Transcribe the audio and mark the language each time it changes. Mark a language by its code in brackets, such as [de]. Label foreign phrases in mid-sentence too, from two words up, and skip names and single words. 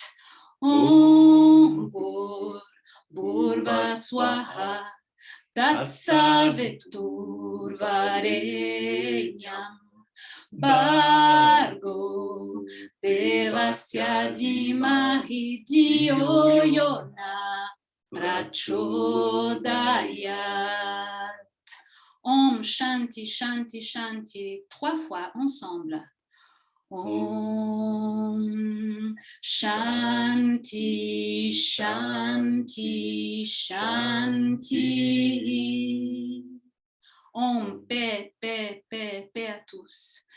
[sa] ॐ भुवः स्वाहा तत्सवितुर्वरेण्यं भर्गो देवस्य धीमहि धियो यो नः प्रचोदयात्. ॐ शान्ति शान्ति शान्ति, [fr] 3 fois ensemble. [sa] ॐ शान्ति शान्ति शान्ति. [fr] Om paix, paix, paix, paix à tous.